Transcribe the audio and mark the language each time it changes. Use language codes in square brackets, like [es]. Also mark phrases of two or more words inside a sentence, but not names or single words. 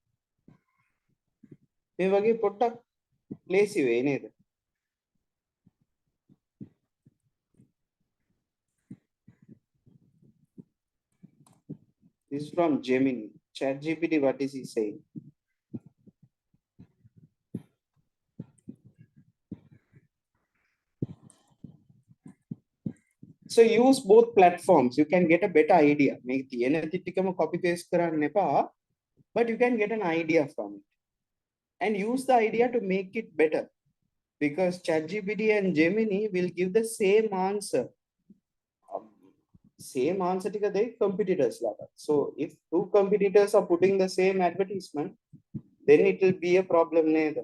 [si] මේ වගේ පොඩ්ඩක් ලේසි වෙයි නේද? [en] This is from Gemini. ChatGPT, what is he saying? So use both platforms. You can get a better idea. Make the ටිකම copy paste [si] කරන්න එපා, [en] but you can get an idea from it and use the idea to make it better. because ChatGPT and Gemini will give the same answer. Same answer to the competitors. So if two competitors are putting the same advertisement, then it will be a problem neither.